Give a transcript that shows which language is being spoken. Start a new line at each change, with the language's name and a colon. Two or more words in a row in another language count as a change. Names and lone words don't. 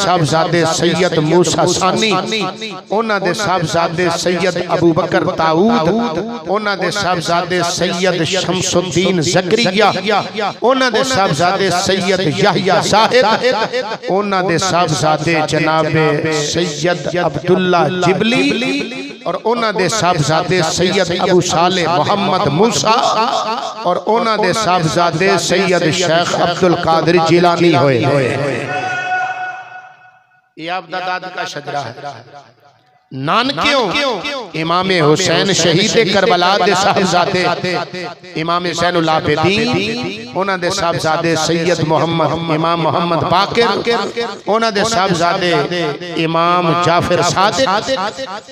Punjabi: صاحبزادے سید موسیٰ ثانی اونہاں دے صاحبزادے سید ابو بکر داؤد اونہاں دے صاحبزادے سید شمس الدین زکریا اونہاں دے صاحبزادے سید یحییٰ زاہد اونہاں دے صاحبزادے جناب سید عبداللہ جبلی اور اونہاں دے صاحبزادے سید ابو صالح محمد موسیٰ اور اونہاں دے صاحبزادے سید شیخ عبدالقادر جیلانی ہوئے.
Urdu: یہ آپ دادا کا شجرہ ہے.
Punjabi: نانکیوں امام حسین شہید کربلا دے صاحبزادے امام زین العابدین اونہاں دے صاحبزادے سید محمد امام محمد باقر اونہاں دے صاحبزادے امام جعفر صادق